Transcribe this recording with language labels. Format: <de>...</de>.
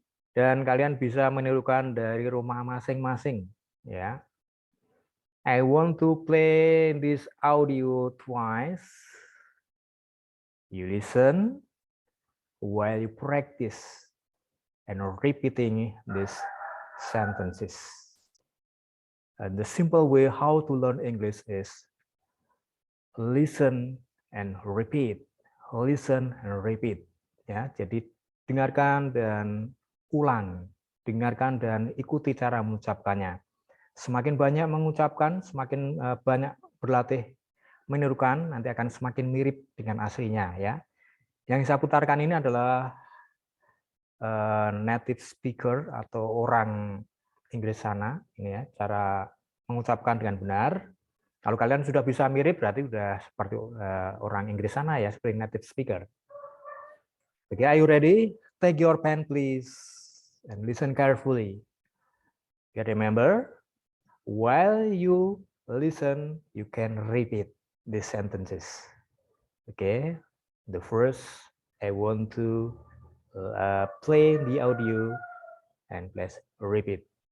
<id>Dan kalian bisa menirukan dari rumah masing-masing. Ya.</id> <en>I want to play this audio twice. You listen while you practice and repeating these sentences. The simple way how to learn English is listen and repeat. Listen and repeat.</en> <id>Ya, jadi dengarkan dan ulang, dengarkan dan ikuti cara mengucapkannya. Semakin banyak mengucapkan, semakin banyak berlatih menirukan, nanti akan semakin mirip dengan aslinya ya. Yang saya putarkan ini adalah native speaker atau orang Inggris sana, ini ya, cara mengucapkan dengan benar. Kalau kalian sudah bisa mirip, berarti sudah seperti orang Inggris sana ya, seperti native speaker.</id> <en>Okay, are you ready? Take your pen, please, and listen carefully. Okay, remember, while you listen, you can repeat these sentences. Okay, the first, I want to play the audio, and please repeat.</en>